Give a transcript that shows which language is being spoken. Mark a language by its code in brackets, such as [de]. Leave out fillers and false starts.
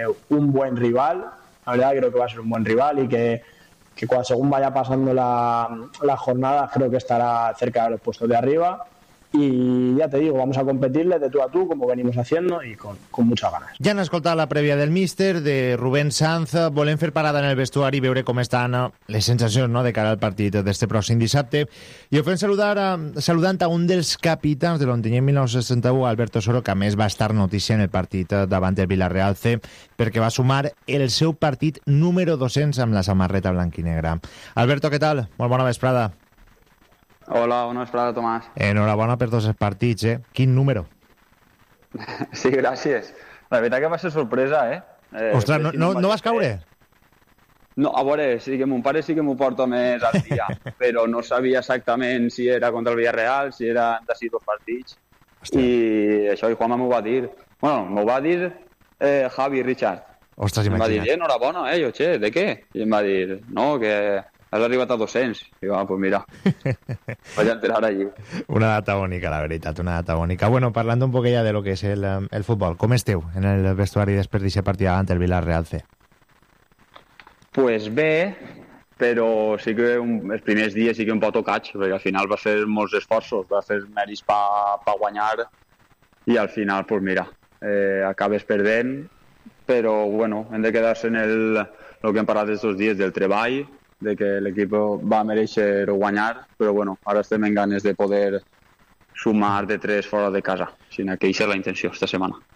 [es] un buen rival, la verdad creo que va a ser un buen rival y que cuando, según vaya pasando la jornada creo que estará cerca de los puestos de arriba y ya te digo, vamos a competirle de tú a tú como venimos haciendo y con muchas ganas. [ca] Ja han escoltat la prèvia del míster, de Rubén Sanz. Volem fer parada en el vestuari i veure com estan les sensacions, no?, de cara al partit d'este pròxim dissabte. I ho fem saludant a un dels capitans de l'Ontinyent 1961, Alberto Soro, que a més va estar notícia en el partit davant del Villarreal C perquè va sumar el seu partit número 200 amb la samarreta blanquinegra. Alberto, què tal? Molt bona vesprada. Hola, bona vesprada, Tomàs. Enhorabona per dos partits, eh? Quin número? Sí, gràcies. La veritat que va ser sorpresa, eh? Ostres, no vas caure? No, a veure, sí que mon pare sí que m'ho porta més al dia, però no sabia exactament si era contra el Villarreal, si eren de 6 partits. Ostres. I això, i Juanma m'ho va dir. Bueno, m'ho va dir Javi Richard. Ostres, imagina't. Em va dir, enhorabona, eh? Jo, che, de què? I em va dir, no, que has arribat a 200. I va, pues mira, vaig enterar allí. Una data bonica, la veritat, una data bonica. Bueno, parlant un poquet ja de lo que és el futbol, com esteu en el vestuari després d'aquest partit davant el Villarreal C? Pues bé, però sí que els primers dies sí que un poc tocats, perquè al final va fer molts esforços, va fer mèrits pa guanyar, i al final, pues mira, acabes perdent, però bueno, hem de quedar-se en el que hem parlat aquests dies del treball, de que l'equip va mereixer guanyar, però bueno, ara estem en ganes de poder sumar de 3 fora de casa, sinó que això és la intenció esta setmana.